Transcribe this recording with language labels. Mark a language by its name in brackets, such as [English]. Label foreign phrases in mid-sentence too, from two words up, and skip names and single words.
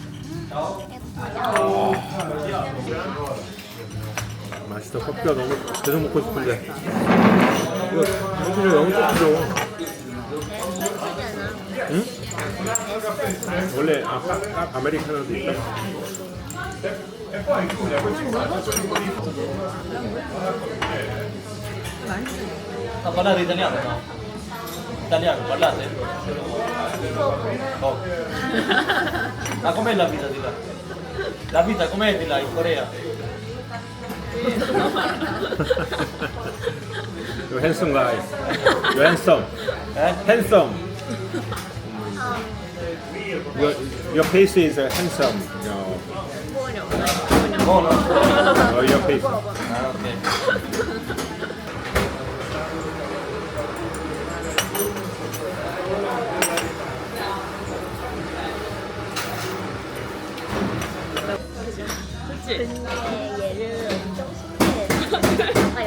[Korean] 맛있어. 커피가 너무 계속 먹고 싶은데. 이거 커피를 너무 조금 줘. 응? 원래 아메리카노도 있다? [Italian] Parlare italiano? No? Italiano, parlate? Poco. Ma com'è la vita di là? La vita com'è di là in Corea? [English] You're handsome guy. You're handsome. Handsome. Your face is handsome. [Italian] Buono? [English] Your face. Ah, ok. [Korean] 그치? 근데 얘를 엄청 신기해.